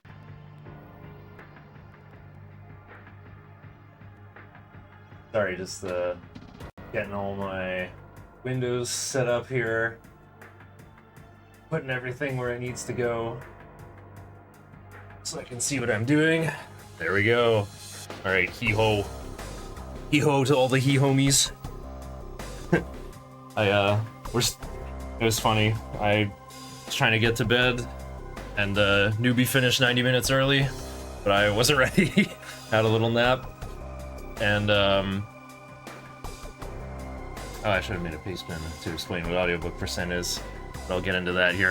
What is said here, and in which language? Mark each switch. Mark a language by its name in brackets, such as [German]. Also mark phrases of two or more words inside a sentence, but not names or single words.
[English] Sorry, just getting all my windows set up here. Putting everything where it needs to go. So I can see what I'm doing. There we go. Alright, hee-ho. Hee-ho to all the hee-homies. It was funny. I was trying to get to bed, and newbie finished 90 minutes early, but I wasn't ready. Had a little nap, and oh, I should have made a paste pen to explain what audiobook percent is, but I'll get into that here.